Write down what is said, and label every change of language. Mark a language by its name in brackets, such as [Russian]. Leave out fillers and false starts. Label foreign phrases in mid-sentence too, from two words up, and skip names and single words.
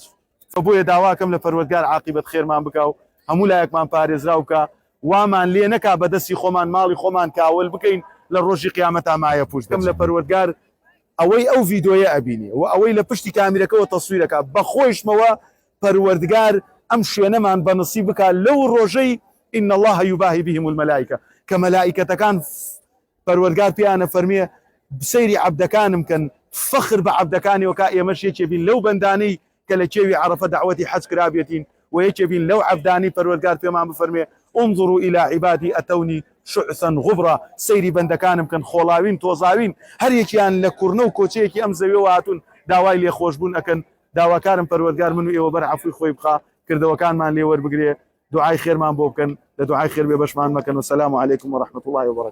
[Central Kurdish] فبۆیە داواکەم لە پەروەردگار عاقیبەت خێرمان بکە و هەموو لایەکمان پارێزراو بکە، وامان لێ نەکا بەدەستی خۆمان ماڵی خۆمان کاول بکەین لە ڕۆژی قیامەتا مایە پوش دەم لە پەروەردگار ئەوەی ئەو ڤیدۆیە ئەبینێ و ئەوەی لە پشتی کامیرەکەەوە تەسویرەکە بەخۆیشمەوە پەروەردگار ئەم شوێنەمان بەنسیب بکە لەو ڕۆژەی [Arabic] إن الله يباهي بهم الملائكة [Central Kurdish] کە مەلائیکەتەکان پەروەردگار پێیانە فەرمێ بسەیری عەبدەکانم کەن فەخر بە عەبدەکانیەوە کە ئێمەش یەکێ بین لەو بەندانەی کە لە کێوی عەرەفە دعوەتی حەج کرابێتین و یەکێ بین لەو عەبدانەی پەروەردگار پێمان بفەرمێ [Arabic] انظروا إلى عبادي أتوني شعثا غبرا، [Central Kurdish] سەیری بەندەکانم کەن خۆڵاوین تۆزاوین هەر یەکیان لە کوڕنە و کۆچەیەکی ئەم زەویەوە هاتوون داوای لێخۆشبوون ئەکەن. داواکارم پەروەردگار من و ئێوە بەر عەفوی خۆی بخا، کردەوەکانمان لێ وەربگرێ، دعای خێرمان بۆ بکەن، لە دعای خێر بێ بەشمان مەکەن. [Arabic] والسلام عليكم ورحمة الله وبركاته.